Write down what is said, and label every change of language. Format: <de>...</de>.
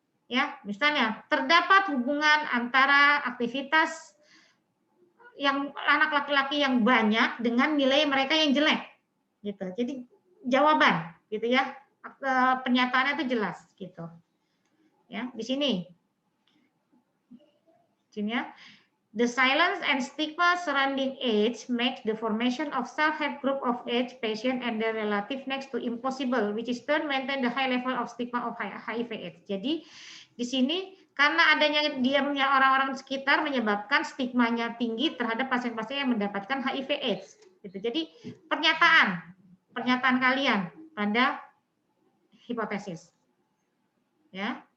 <id>Ya, misalnya terdapat hubungan antara aktivitas yang anak laki-laki yang banyak dengan nilai mereka yang jelek. Gitu. Jadi jawaban gitu ya. Pernyataannya itu jelas gitu. Ya, di sini. Sini ya.</id> <en>The silence and stigma surrounding age makes the formation of self-help group of age patient and their relative next to impossible, which is turn maintain the high level of stigma of HIV/AIDS.</en> <id>Jadi di sini karena adanya diamnya orang-orang sekitar menyebabkan stigmanya tinggi terhadap pasien-pasien yang mendapatkan HIV/AIDS. Gitu. Jadi pernyataan kalian pada hipotesis. Ya.</id>